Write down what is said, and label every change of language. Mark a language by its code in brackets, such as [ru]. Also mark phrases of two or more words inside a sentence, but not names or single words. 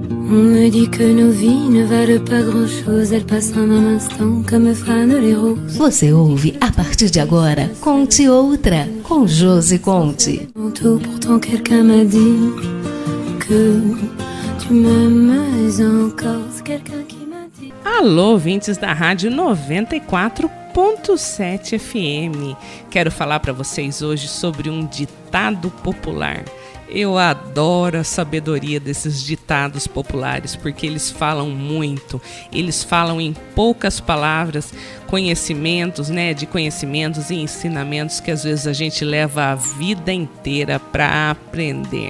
[fr] On me dit que nos vies ne valent pas grand-chose, elles passent en un instant comme fanent les roses. [pt] Você ouve a partir de agora Conte Outra, com Josi Conte. [fr] Pourtant quelqu'un m'a dit que tu m'aimes encore. C'est quelqu'un qui m'a dit. [pt] Alô, ouvintes da Rádio 94.7 FM. Quero falar para vocês hoje sobre um ditado popular. Eu adoro a sabedoria desses ditados populares, porque eles falam muito, eles falam em poucas palavras, conhecimentos, de conhecimentos e ensinamentos que às vezes a gente leva a vida inteira para aprender.